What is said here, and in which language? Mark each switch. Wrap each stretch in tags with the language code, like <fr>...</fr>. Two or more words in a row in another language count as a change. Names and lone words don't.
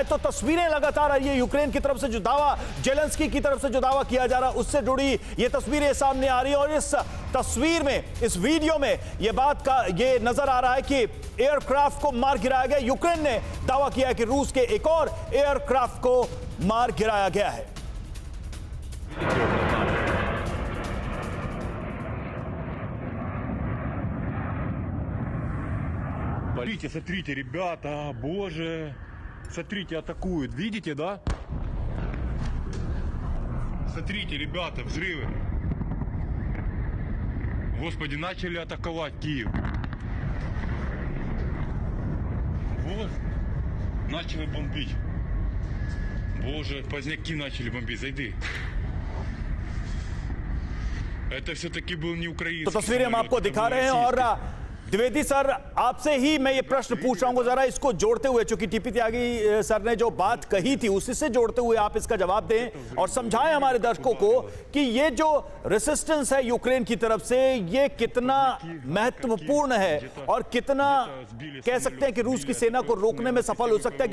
<hi>तो तस्वीरें लगातार आई है यूक्रेन की तरफ से, जो दावा जेलेंस्की की तरफ से जो दावा किया जा रहा है उससे जुड़ी ये तस्वीरें सामने आ रही है। और इस तस्वीर में, इस वीडियो में ये बात का ये नजर आ रहा है कि एयरक्राफ्ट को मार गिराया गया। यूक्रेन ने दावा किया है कि रूस के एक और एयरक्राफ्ट को मार गिराया गया है।</hi> <ru>Смотрите, смотрите, ребята, боже, смотрите, атакуют, видите, да? Смотрите, ребята, взрывы. Господи, начали атаковать Киев. Вот, начали бомбить. Боже, поздняки начали бомбить, зайди. Это все-таки был не украинский.</ru> <hi>तो तस्वीरें हम आपको दिखा रहे हैं। और द्विवेदी सर, आपसे ही मैं ये प्रश्न पूछ रहा हूं, जरा इसको जोड़ते हुए, चूंकि टीपी त्यागी सर ने जो बात कही थी उसी से जोड़ते हुए आप इसका जवाब दें और समझाएं हमारे दर्शकों को कि ये जो रेसिस्टेंस है यूक्रेन की तरफ से, ये कितना महत्वपूर्ण है और कितना कह सकते हैं कि रूस की सेना को रोकने में सफल हो सकता है।</hi>